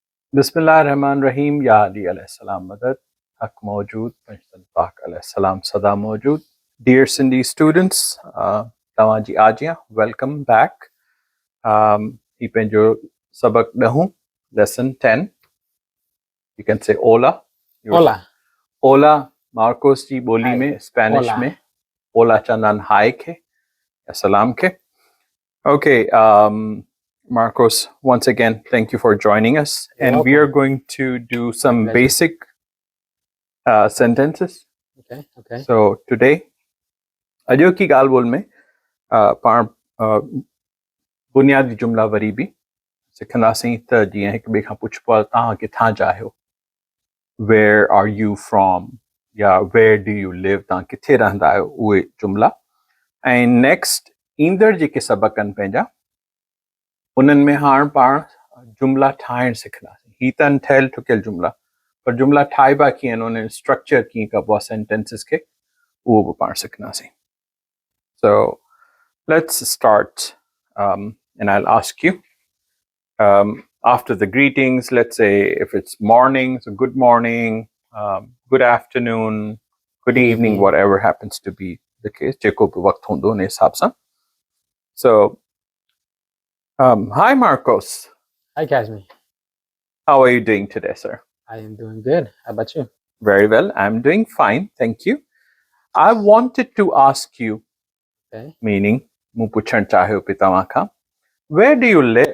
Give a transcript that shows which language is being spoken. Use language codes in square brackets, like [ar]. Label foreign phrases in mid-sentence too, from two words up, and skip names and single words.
[ar] بسم الله الرحمن الرحيم يا علي عليه السلام مدد حق موجود پنجتن پاک عليه السلام سدا موجود. [en] Dear Sindhi students, [sd] तव्हांजी आजियां, [en] welcome back. [sd] ही पंहिंजो सबक ॾहूं, [en] lesson 10. You can say hola. Hola. [sd] Hola मार्कोस जी ॿोली [en] Hi. [sd] में स्पेनिश [en] Hola. [sd] में hola चवंदा आहिनि हाय खे या सलाम खे. [en] Okay, Marcos, once again, thank you for joining us. You're and we welcome. are going to do some My pleasure. basic sentences. Okay. So today, [sd] अॼु की ॻाल्हि ॿोल में पाण बुनियादी जुमला वरी बि सिखंदासीं त जीअं हिक ॿिए खां पुछबो आहे तव्हां किथां जा आहियो, [en] where are you from या where do you live, [sd] तव्हां किथे रहंदा आहियो, उहे जुमला. ऐं नेक्स्ट ईंदड़ जेके सबक आहिनि पंहिंजा उन्हनि में हाणे पाण जुमला ठाहिणु सिखंदासीं. ही त ठहियल ठुकियल जुमला, पर जुमला ठाहिबा कीअं आहिनि, उन्हनि स्ट्रक्चर कीअं कबो आहे सेंटेंसिस खे, उहो बि पाण सिखंदासीं. [en] So let's start, and I'll ask you after the greetings. Let's say if it's morning, so good morning, good afternoon, good evening, whatever happens to be the case. [sd] जेको बि वक्त हूंदो उन हिसाब सां. [en] So hi Marcos. Hi, Kazmi. How are you doing today, sir? I am doing good. How about you? Very well. I'm doing fine. Thank you. I wanted to ask you, meaning, [sd] मूं पुछणु चाहे हो पितावा खां, [en] where do you live?